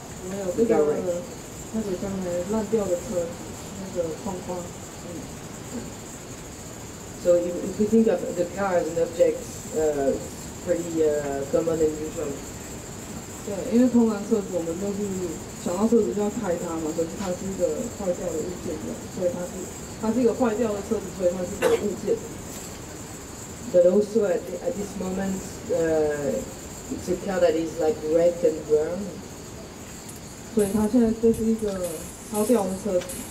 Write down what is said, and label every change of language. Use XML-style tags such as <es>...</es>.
<zh>还有这个那个刚才烂掉的车，那个框框。</zh> <en>So if we think of the car as an object, pretty common and usual.</en> <zh>对，因为通常车子我们就是想到车子就要开它嘛，可是它是一个坏掉的物件的，所以它是一个坏掉的车子，所以它是一个物件。</zh> <en>But also at this moment, it's a car that is like wrecked and burned.</en> <zh>所以它现在就是一个烧掉的车子。</zh>